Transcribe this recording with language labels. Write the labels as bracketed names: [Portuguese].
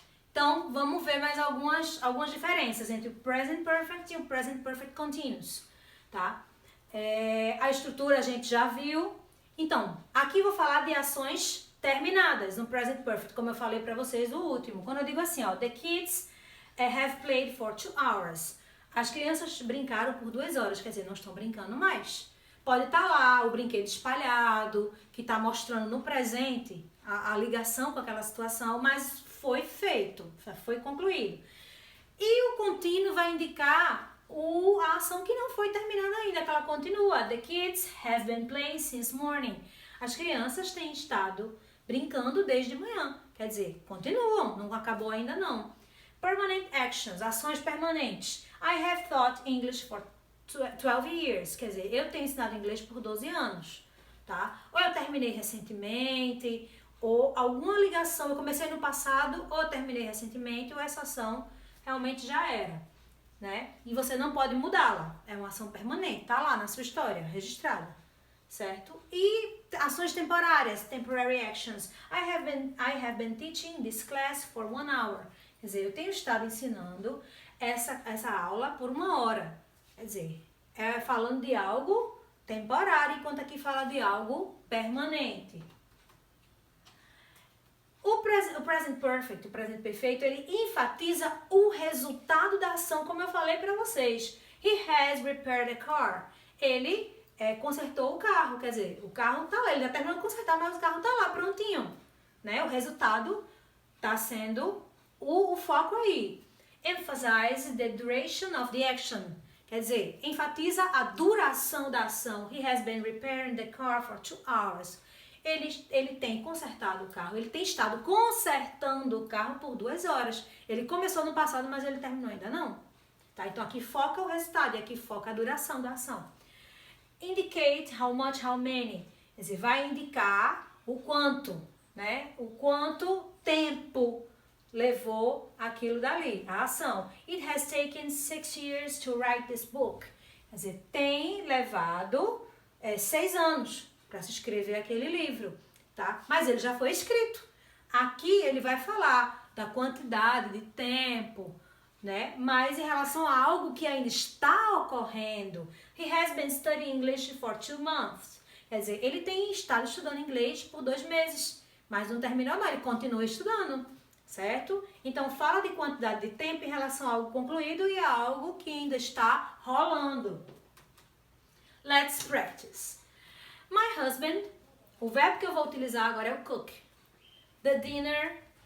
[Portuguese] Então, vamos ver mais algumas diferenças entre o Present Perfect e o Present Perfect Continuous, tá? A estrutura a gente já viu. Então, aqui eu vou falar de ações terminadas no Present Perfect, como eu falei para vocês no último. Quando eu digo assim, ó, [English] the kids have played for 2 hours. [Portuguese] As crianças brincaram por 2 horas, quer dizer, não estão brincando mais. Pode estar lá o brinquedo espalhado, que está mostrando no presente a ligação com aquela situação, mas foi feito, foi concluído. E o contínuo vai indicar a ação que não foi terminada ainda, que ela continua. [English] The kids have been playing since morning. [Portuguese] As crianças têm estado brincando desde manhã. Quer dizer, continuam, não acabou ainda não. [English] Permanent actions, [Portuguese] ações permanentes. [English] I have taught English for 12 years. [Portuguese] Quer dizer, eu tenho ensinado inglês por 12 anos. Tá? Ou eu terminei recentemente, ou alguma ligação, eu comecei no passado, ou eu terminei recentemente, ou essa ação realmente já era. Né? E você não pode mudá-la. É uma ação permanente, tá lá na sua história, registrada. Certo? E ações temporárias, [English] temporary actions. I have been teaching this class for 1 hour. [Portuguese] Quer dizer, eu tenho estado ensinando essa aula por 1 hora. Quer dizer, falando de algo temporário, enquanto aqui fala de algo permanente. O present perfect, o presente perfeito, ele enfatiza o resultado da ação, como eu falei para vocês. [English] He has repaired a car. [Portuguese] Ele consertou o carro, quer dizer, o carro tá lá, ele já terminou de consertar, mas o carro tá lá, prontinho. Né? O resultado tá sendo o foco aí. [English] Emphasize the duration of the action. [Portuguese] Quer dizer, enfatiza a duração da ação. [English] He has been repairing the car for 2 hours. [Portuguese] ele tem consertado o carro, ele tem estado consertando o carro por 2 horas. Ele começou no passado, mas ele terminou ainda não. Tá? Então aqui foca o resultado e aqui foca a duração da ação. [English] Indicate how much, how many. [Portuguese] Quer dizer, vai indicar o quanto, né? O quanto tempo levou aquilo dali, a ação. [English] It has taken 6 years to write this book. [Portuguese] Quer dizer, tem levado 6 anos para se escrever aquele livro, tá? Mas ele já foi escrito. Aqui ele vai falar da quantidade de tempo, né? Mas em relação a algo que ainda está ocorrendo. [English] He has been studying English for 2 months. [Portuguese] Quer dizer, ele tem estado estudando inglês por 2 meses, mas não terminou não, ele continua estudando, certo? Então fala de quantidade de tempo em relação a algo concluído e a algo que ainda está rolando. [English] Let's practice. My husband, [Portuguese] o verbo que eu vou utilizar agora é o cook. [English] The dinner.